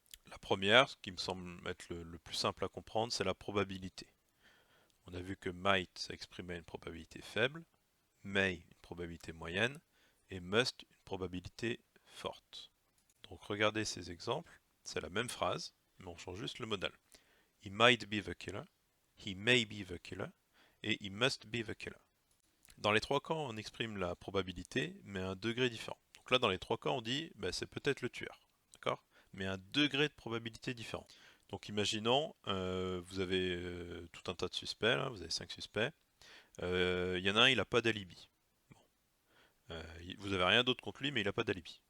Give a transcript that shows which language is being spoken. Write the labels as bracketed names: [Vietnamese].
[French] La première, ce qui me semble être le plus simple à comprendre, c'est la probabilité. On a vu que might, ça exprimait une probabilité faible, may, une probabilité moyenne, et must, une probabilité forte. Donc regardez ces exemples, c'est la même phrase, mais on change juste le modal. [English] He might be the killer, he may be the killer, et he must be the killer. [French] Dans les trois cas, on exprime la probabilité, mais à un degré différent. Donc là, dans les trois cas, on dit bah, c'est peut-être le tueur, d'accord? Mais à un degré de probabilité différent. Donc imaginons, vous avez tout un tas de suspects, là, vous avez 5 suspects. Il y en a un, il n'a pas d'alibi. Bon. Vous n'avez rien d'autre contre lui, mais il n'a pas d'alibi.